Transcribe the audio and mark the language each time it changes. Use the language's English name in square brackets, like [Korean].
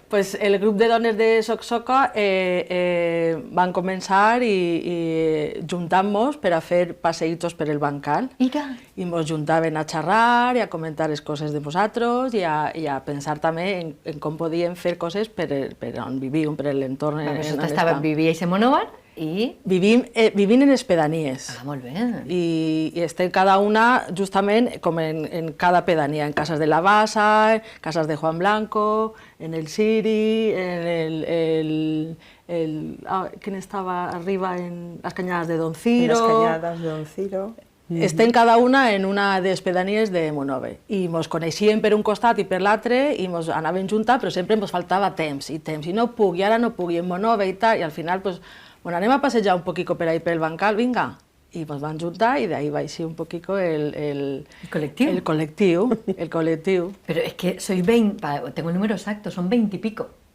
[Catalan] Pues el grup de dones de Soc Soca van començar i juntant-nos per a fer passeitos per el bancal. Mira. I ens juntaven a xerrar i a comentar les coses de nosaltres i a pensar també en com podíem fer coses per on vivíem, per l'entorn on estàvem. [Spanish] Vivíais en Monòvar i... [Catalan] Vivim en les pedanies. Ah, molt bé. I estem cada una justament com en cada pedania, en Casas de la Bassa, Casas de Juan Blanco, en el Siri, en [Spanish] ¿quién estaba arriba? En las Cañadas de Don Ciro. En las Cañadas de Don Ciro. [Catalan] Estem cada una en una de les pedanies de Monove. I ens coneixíem per un costat i per l'altre i ens anàvem juntant, però sempre ens faltava temps. I no puc, i ara no puc, i en Monove i tal. I al final, pues, bueno, anem a passejar un poquito per ahí, per el bancal, vinga. I ens van juntar i d'ahí va eixir un poquito el [Spanish] colectivo. El colectivo. Pero es que sois 20, tengo el número exacto, son 20 y pico.